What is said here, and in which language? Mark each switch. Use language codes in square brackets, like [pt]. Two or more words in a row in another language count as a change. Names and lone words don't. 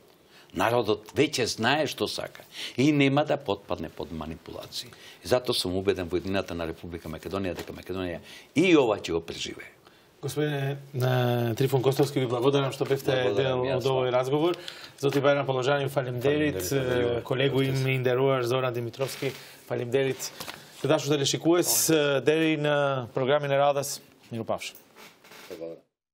[mk] Народот веќе знае што сака и нема да потпадне под манипулации. И затоа сум убеден во едината на Република Македонија дека Македонија и ова ќе го преживее. Господине Трифон Костовски, ви благодарам што бевте дел од овој разговор. [sq] Zoti Bajram Polozhani, faleminderit, kolegu im i nderuar Zoran Dimitrovski, faleminderit. Të dashur teleshikues, deri në programin e radhës, mirupafshim.